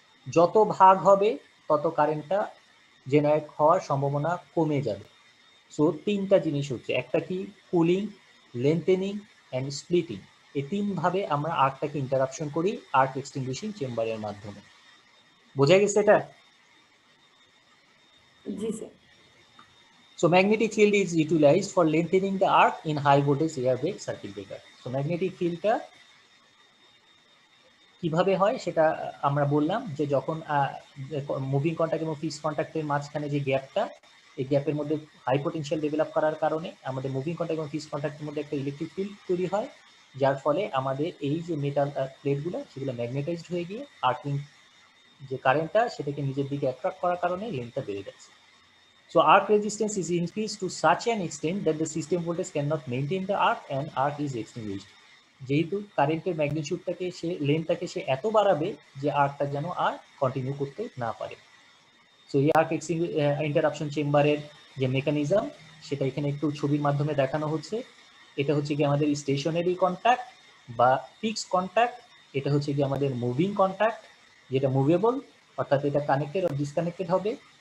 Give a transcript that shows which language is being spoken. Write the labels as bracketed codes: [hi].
[bn] যত ভাগ হবে তত কারেন্টটা জেনারেট হওয়ার সম্ভাবনা কমে যাবে। সো তিনটা জিনিস হচ্ছে, একটা কি, কুলিং, লেন্থেনিং অ্যান্ড স্প্লিটিং। এই তিনভাবে আমরা আর্কটাকে ইন্টারাপশন করি আর্ক এক্সটিংগুইশিং চেম্বারের মাধ্যমে। বোঝা গেছে এটা? জি sir. [en] So magnetic field is utilized for lengthening the arc in high voltage air brake circuit breaker. [bn] So magnetic fieldটা কিভাবে হয় সেটা আমরা বললাম, যে যখন মুভিং কন্ট্যাক্ট এবং ফিক্সড কন্ট্যাক্টের মাঝখানে যে গ্যাপটা, এই গ্যাপের মধ্যে হাই পোটেনশিয়াল ডেভেলপ করার কারণে আমাদের মুভিং কন্ট্যাক্ট এবং ফিক্সড কন্ট্যাক্টের মধ্যে একটা ইলেকট্রিক ফিল্ড তৈরি হয়, যার ফলে আমাদের এই যে মেটাল প্লেটগুলো সেগুলো ম্যাগনেটাইজড হয়ে গিয়ে আর্কিং যে কারেন্টটা সেটাকে নিজের দিকে অ্যাট্রাক্ট করার কারণে লেন্থটা বেড়ে যাচ্ছে। [en] So arc resistance is increased to such an extent that the system voltage cannot maintain the arc and arc is extinguished. [bn] যেহেতু কারেন্টের ম্যাগনিটিউডটাকে সে লেন্থটাকে সে এত বাড়াবে যে আর্কটা যেন আর কন্টিনিউ করতে না পারে। সো এই আর্ক ইন্টারাপশন চেম্বারের যে মেকানিজম সেটা এখানে একটু ছবির মাধ্যমে দেখানো হচ্ছে। এটা হচ্ছে কি আমাদের স্টেশনারি কন্ট্যাক্ট বা ফিক্সড কন্ট্যাক্ট, এটা হচ্ছে কি আমাদের মুভিং কন্ট্যাক্ট যেটা মুভেবল, অর্থাৎ এটা কানেক্টেড আর ডিসকানেক্টেড হবে।